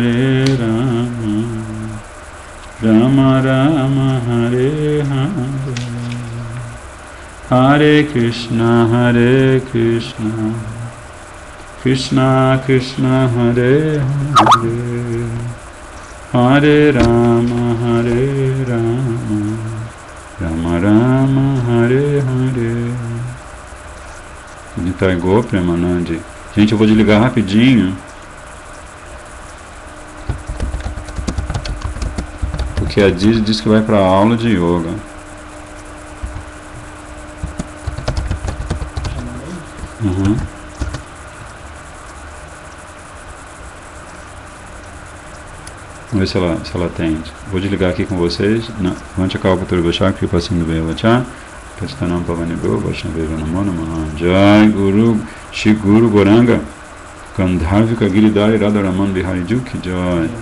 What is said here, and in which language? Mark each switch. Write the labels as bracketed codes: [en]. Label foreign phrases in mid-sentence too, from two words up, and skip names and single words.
[sa] राम राम, हरे हरे, हरे कृष्ण, कृष्ण कृष्ण, हरे हरे, हरे राम, राम राम, हरे हरे, Hare Rama, Rama Rama, Hare Hare. [bn] নিতাই গৌর প্রেমানন্দে. [pt] Gente, eu vou desligar rapidinho, porque a Didi disse que vai para a aula de yoga. Uhum. Vamos ver se ela atende. Vou desligar aqui com vocês. [sa] वाञ्छाकल्पतरुभ्यश्च, कृपासिन्धुभ्य एव च, पतितानां पावनेभ्यो, वैष्णवेभ्यो नमो नमः. [hi] जय गुरु श्री गुरु गौरांग गान्धर्विका गिरिधारी राधारमण बिहारी जू की जय.